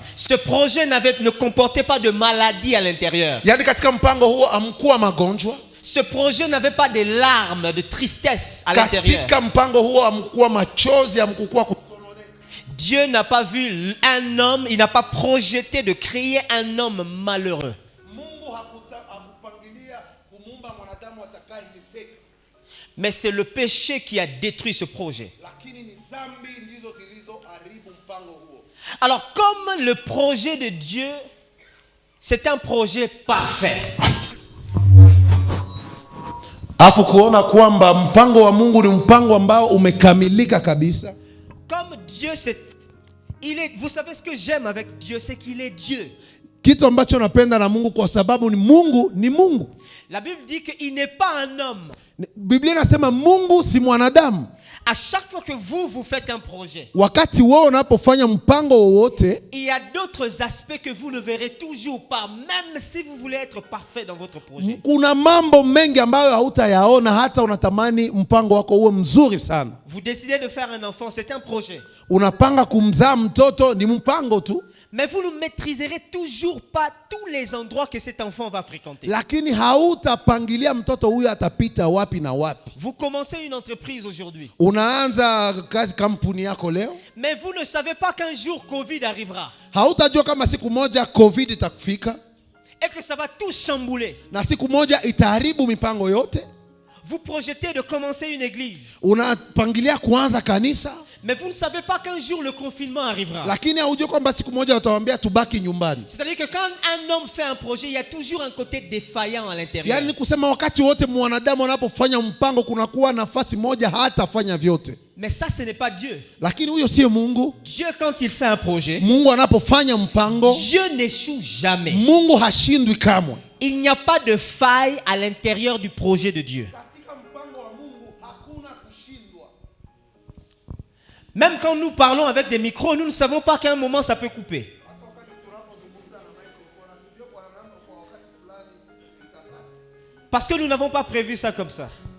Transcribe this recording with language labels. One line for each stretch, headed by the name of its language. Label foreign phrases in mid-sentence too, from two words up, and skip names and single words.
French: Ce projet ne comportait pas de maladie à l'intérieur.
Swahili: Yani katika mpango huo hamkuwa magonjwa.
French: Ce projet n'avait pas de larmes, de tristesse à l'intérieur.
Swahili: Katika mpango huo hamkuwa machozi, hamkuwa kusononeka.
French: Dieu n'a pas vu un homme, il n'a pas projeté de créer un homme malheureux.
Swahili: Mungu hakupangilia kumuumba mwanadamu atakayeteseka.
French: Mais c'est le péché qui a détruit ce projet. Alors comme le projet de Dieu, c'est un projet parfait.
Swahili: afu kuona kwamba mpango wa Mungu ni mpango ambao umekamilika kabisa.
French: Comme Dieu, vous savez ce que j'aime avec Dieu, c'est qu'il est Dieu.
Swahili: Kitu ambacho napenda na Mungu kwa sababu ni Mungu ni Mungu.
French: La Bible dit qu'il n'est pas un homme.
Swahili: Biblia inasema Mungu si mwanadamu.
French: À chaque fois que vous faites un projet,
Swahili: wakati wewe unapofanya mpango wowote,
French: il y a d'autres aspects que vous ne verrez toujours pas, même si vous voulez être parfait dans votre projet.
Swahili: Kuna mambo mengi ambayo hautayaona hata unatamani mpango wako uwe mzuri sana.
French: Vous décidez de faire un enfant, c'est un projet.
Swahili: Unapanga kumzaa mtoto, ni mpango tu.
French: Mais vous ne maîtriserez toujours pas tous les endroits que cet enfant va fréquenter.
Swahili: Lakini hautapangilia mtoto huyu atapita wapi na wapi.
French: Vous commencez une entreprise aujourd'hui.
Swahili: Unaanza kazi kampuni yako leo.
French: Mais vous ne savez pas qu'un jour Covid arrivera.
Swahili: Hautajua kama siku moja Covid itakufika.
French: Et que ça va tout chambouler.
Swahili: Na siku moja itaharibu mipango yote.
French: Vous projetez de commencer une église.
Swahili: Unapangilia kuanza kanisa.
French: Mais vous ne savez pas qu'un jour le confinement arrivera.
Swahili: Lakini haujui kwamba siku moja watawaambia tubaki nyumbani.
French: C'est-à-dire que quand un homme fait un projet, il y a toujours un côté défaillant à l'intérieur.
Swahili: Yaani kusema wakati wote mwanadamu anapofanya mpango kunakuwa nafasi moja hatafanya vyote.
French: Mais ça, ce n'est pas Dieu.
Swahili: Lakini huyo sio Mungu.
French: Dieu, quand il fait un projet,
Swahili: Mungu anapofanya mpango,
French: Dieu n'échoue jamais.
Swahili: Mungu hashindwi kamwe.
French: Il n'y a pas de faille à l'intérieur du projet de Dieu. Même quand nous parlons avec des micros, nous ne savons pas qu'à un moment ça peut couper. Parce que nous n'avons pas prévu ça comme ça.